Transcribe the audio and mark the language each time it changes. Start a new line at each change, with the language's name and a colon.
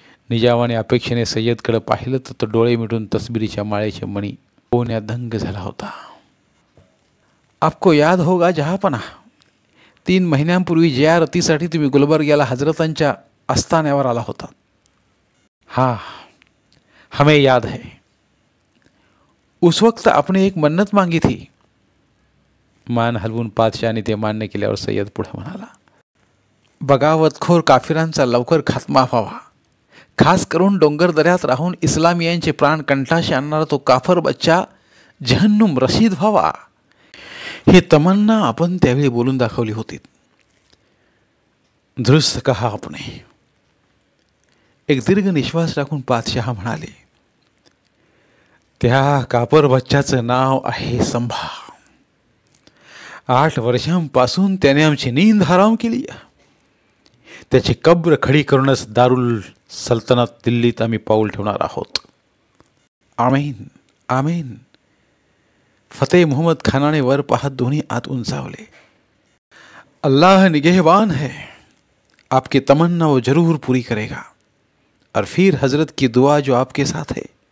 Marathi: निजामाने अपेक्षेने सय्यदकडे पाहिलं तर तो डोळे मिटून तस्बिरीच्या माळेचे मणी पोहण्यात दंग झाला होता.
Hindi: आपको याद होगा जहापना,
Marathi: 3 महिन्यांपूर्वी जियारतीसाठी तुम्ही गुलबर्ग्याला हजरतांच्या आस्थान्यावर आला होता.
Hindi: हाँ, हमें याद है. उस वक्त आपने एक मन्नत मांगी थी.
Marathi: मान हलवून पातशाहने ते मान्य केल्यावर सय्यद पुढे म्हणाला, बगावतखोर काफिरांचा लवकर खात्मा व्हावा. खास करून डोंगर दऱ्यात राहून इस्लामियांचे प्राण कंठाशी आणणारा तो काफर बच्चा जहन्नुम रशीद व्हावा. ही तमन्ना आपण त्यावेळी बोलून दाखवली होती.
Hindi: दुरुस्त कहा आपने.
Marathi: एक दीर्घ निश्वास टाकून पातशाह म्हणाले, त्या कापर बच्च्याचं नाव आहे संभा. 8 वर्षांपासून त्याने आमची नींद हराम केली. त्याची कब्र खडी करूनच दारुल सल्तनत दिल्लीत आम्ही पाऊल ठेवणार आहोत. आमीन आमीन. फतेह मोहम्मद खानाने वर पाहत दोन्ही हात उंचावले.
Hindi: अल्लाह निगहबान है, आपकी तमन्ना वो जरूर पूरी करेगा. और फिर हजरत की दुआ जो आपके साथ है.